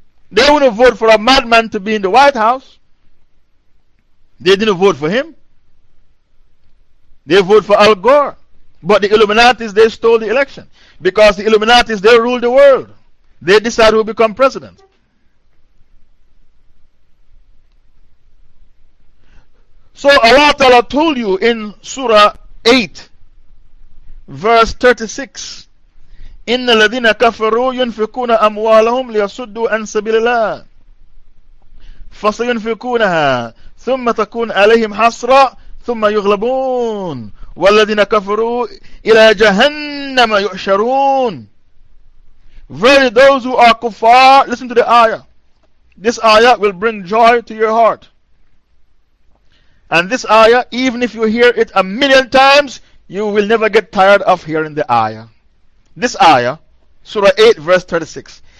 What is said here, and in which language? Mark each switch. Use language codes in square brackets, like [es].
[en] They wouldn't vote for a madman to be in the White House. They didn't vote for him. They vote for Al Gore. But the Illuminatis, they stole the election. Because the Illuminatis, they rule the world. They decide who become president. So Allah Ta'ala told you in Surah 8, verse 36, [ar] إِنَّ الَّذِينَ كَفَرُوا يُنْفِقُونَ أَمْوَالَهُمْ لِيَصُدُّوا أَنْ سَبِيلِ اللَّهِ فَسَيُنْفِقُونَهَا ثُمَّ تَكُونَ عَلَيْهِمْ حَسْرًا ثُمَّ يُغْلَبُونَ وَالَّذِينَ كَفَرُوا إِلَى جَهَنَّمَ يُحْشَرُونَ. [en] Verily those who are kuffar, listen to the ayah. This ayah will bring joy to your heart. And this ayah, even if you hear it a million times, you will never get tired of hearing the ayah. This ayah, Surah 8, verse 36.